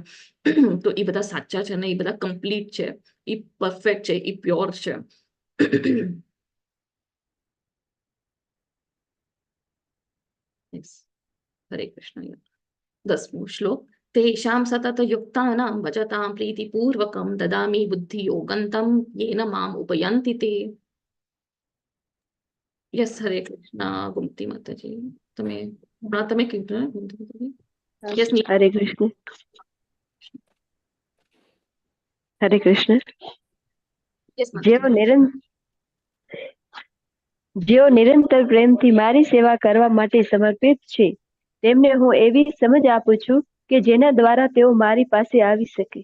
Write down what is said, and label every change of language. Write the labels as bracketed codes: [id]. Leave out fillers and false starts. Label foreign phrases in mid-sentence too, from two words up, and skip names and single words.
[gu] તો એ બધા સાચા છે ને એ બધા કમ્પ્લીટ છે, એ પરફેક્ટ છે, એ પ્યોર છે. હરે કૃષ્ણ. 10મો શ્લોક. [sa] તેષાં સતત યુક્તાનાં ભજતાં પ્રીતિપૂર્વકં દદામિ બુદ્ધિયોગન્तं येन माम् उपयन्ति તે. [gu] યસ, હરે કૃષ્ણ. ગુમતી માતાજી, તમે કીધું ને ગુમતી માતાજી? યસ. હરે કૃષ્ણ. હરે કૃષ્ણ. યસ જેઓ નિરંતર પ્રેમથી મારી સેવા કરવા માટે સમર્પિત છે, તેમને હું એવી સમજ આપું છું કે જેના દ્વારા તેઓ મારી પાસે આવી શકે.